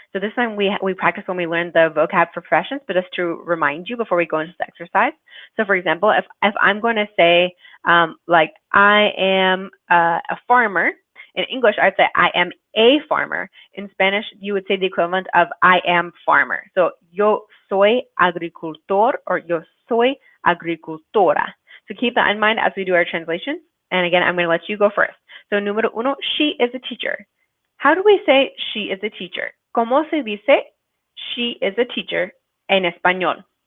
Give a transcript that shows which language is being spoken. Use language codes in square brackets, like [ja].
[en] So this time we practice when we learn the vocab for professions, but just to remind you before we go into the exercise. So for example, if I'm going to say like I am a farmer, in English I'd say I am a farmer. In Spanish, you would say the equivalent of I am farmer. [es] So yo soy agricultor or yo soy agricultora. [en] So keep that in mind as we do our translations. And again, I'm going to let you go first. So número 1, she is a teacher. How do we say she is a teacher? [es] ¿Cómo se dice [en] she is a teacher [es] en español?